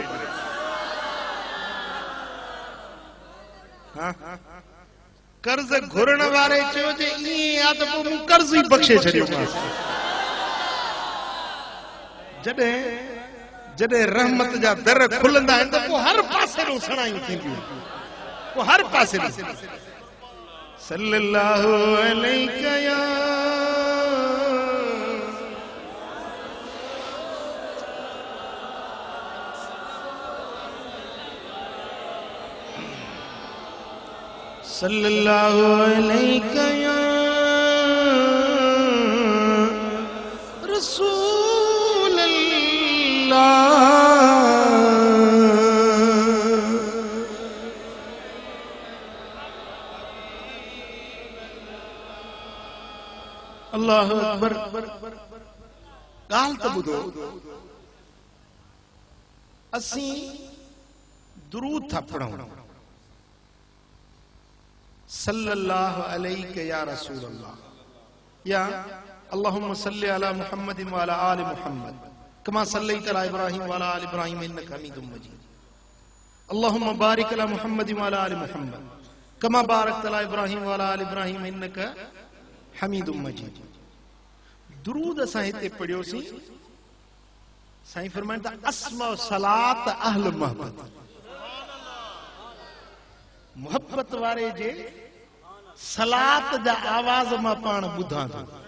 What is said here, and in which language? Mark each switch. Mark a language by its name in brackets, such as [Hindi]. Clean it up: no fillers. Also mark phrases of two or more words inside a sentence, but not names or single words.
[Sindhi] कर्ज़ घुरण वारे चयो जे ईअं आहे त पोइ मूं कर्ज़ ई बख़्शे छॾियोमांसि। जॾहिं रहमत जा दर खुलंदा आहिनि त पोइ हर पासे ॾों सणायूं थींदियूं, पोइ हर पासे ॾों। [Arabic] صلى الله عليك يا صلى الله عليك يا رسول الله. الله أكبر. [Sindhi] ॻाल्हि त ॿुधो, असीं दुरूद था पढ़ूं, [Arabic] صلى الله عليه يا رسول الله يا اللهم صل على محمد وعلى آل محمد كما صليت على إبراهيم وعلى آل إبراهيم إنك حميد مجيد. اللهم بارك على محمد وعلى آل محمد كما باركت على إبراهيم وعلى آل إبراهيم إنك حميد مجيد. [Sindhi] दुरूद असां हिते पढ़ियोसीं। साईं फरमाइनि था [Arabic] أسمع صلاة أهل محبة, [Sindhi] मोहब्बत वारे जे सलात जा आवाज मां पाण ॿुधां थो।